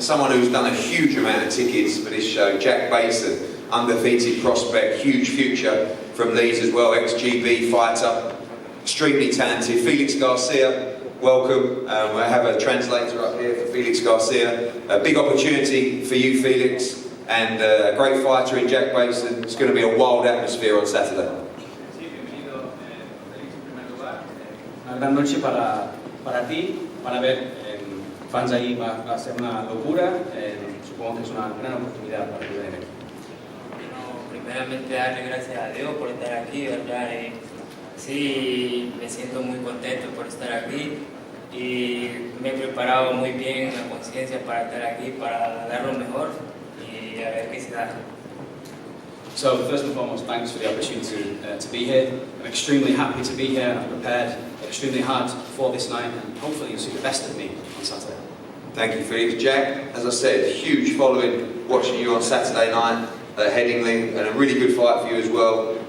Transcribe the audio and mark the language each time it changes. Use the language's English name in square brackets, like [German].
[English] Someone who's done a huge amount of tickets for this show, Jack Basin, undefeated prospect, huge future from Leeds as well, ex-GB fighter, extremely talented. Felix Garcia, welcome. I have a translator up here for Felix Garcia. A big opportunity for you, Felix, and a great fighter in Jack Basin. It's going to be a wild atmosphere on Saturday. [Spanish] Una gran noche para ti, para ver fans ahí va a ser una locura. Supongo que es una gran oportunidad para ti venir. Bueno, primeramente darle gracias a Dios por estar aquí, ¿verdad? Sí, me siento muy contento por estar aquí y me he preparado muy bien la conciencia para estar aquí, para dar lo mejor y a ver qué se da. [English] So first and foremost, thanks for the opportunity to be here. I'm extremely happy to be here. I've prepared extremely hard for this night, and hopefully you'll see the best of me on Saturday. Thank you, Felix. Jack, as I said, huge following watching you on Saturday night at Headingley, and a really good fight for you as well.